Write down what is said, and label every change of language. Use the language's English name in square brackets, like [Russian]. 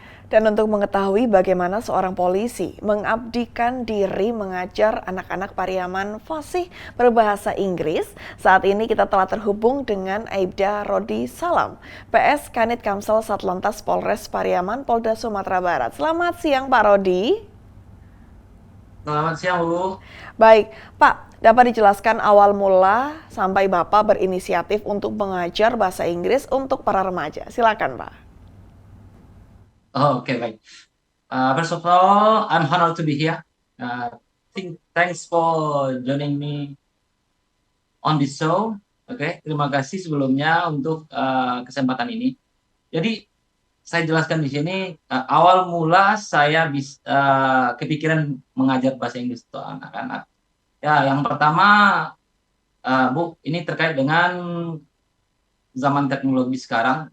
[Indonesian] Dan untuk mengetahui bagaimana seorang polisi mengabdikan diri mengajar anak-anak Pariaman fasih berbahasa Inggris, saat ini kita telah terhubung dengan Aibda Rodi Salam, PS Kanit Kamsel Satlantas Polres Pariaman, Polda Sumatera Barat. Selamat siang Pak Rodi. Selamat siang Bu. Baik, Pak, dapat dijelaskan awal mula sampai Bapak berinisiatif untuk mengajar bahasa Inggris untuk para remaja. Silakan Pak. Okay, baik. [English] First of all, I'm honored to be here. Thanks for joining me on this show. [Indonesian] Oke, terima kasih sebelumnya untuk kesempatan ini. Jadi saya jelaskan di sini awal mula saya kepikiran mengajar bahasa Inggris untuk anak-anak. Ya, yang pertama, Bu, ini terkait dengan zaman teknologi sekarang.